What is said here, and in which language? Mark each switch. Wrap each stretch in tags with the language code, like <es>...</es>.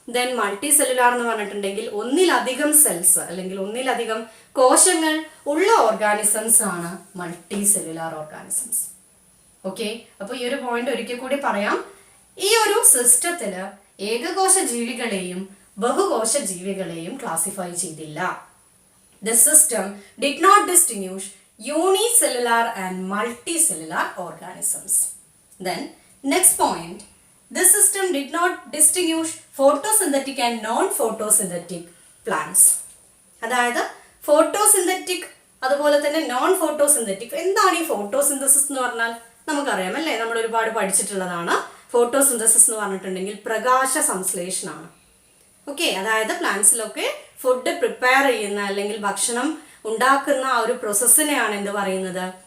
<ml>Then multi cellular എന്ന് പറഞ്ഞിട്ടുണ്ടെങ്കിൽ ഒന്നിലധികം സെൽസ് അല്ലെങ്കിൽ ഒന്നിലധികം കോശങ്ങൾ ഉള്ള ഓർഗാനിസംസ് ആണ് മൾട്ടി സെല്ലുലാർ ഓർഗാനിസംസ്. ഓക്കെ, അപ്പോൾ ഈ ഒരു പോയിന്റ് ഒരിക്കൽ കൂടി പറയാം. ഈ ഒരു സിസ്റ്റത്തില് ഏകകോശ ജീവികളെയും ബഹുകോശ ജീവികളെയും ക്ലാസിഫൈ ചെയ്തില്ല.</ml> <en>The system did not distinguish unicellular and multicellular organisms. Then next point, this system did not distinguish photosynthetic and non-photosynthetic plants.</en> <ml>അതായത് ഫോട്ടോസിന്തറ്റിക് അതുപോലെ തന്നെ നോൺ ഫോട്ടോസിന്തറ്റിക്. എന്താണ് ഈ ഫോട്ടോസിന്തസിസ് എന്ന് പറഞ്ഞാൽ? നമുക്കറിയാം അല്ലേ, നമ്മൾ ഒരുപാട് പഠിച്ചിട്ടുള്ളതാണ്. ഫോട്ടോസിന്തസിസ് എന്ന് പറഞ്ഞിട്ടുണ്ടെങ്കിൽ പ്രകാശ സംശ്ലേഷണമാണ്. ഓക്കെ, അതായത് പ്ലാന്റ്സിലൊക്കെ ഫുഡ് പ്രിപ്പയർ ചെയ്യുന്ന അല്ലെങ്കിൽ ഭക്ഷണം ഉണ്ടാക്കുന്ന ആ ഒരു പ്രോസസ്സിനെയാണ് എന്ത് പറയുന്നത്?</ml>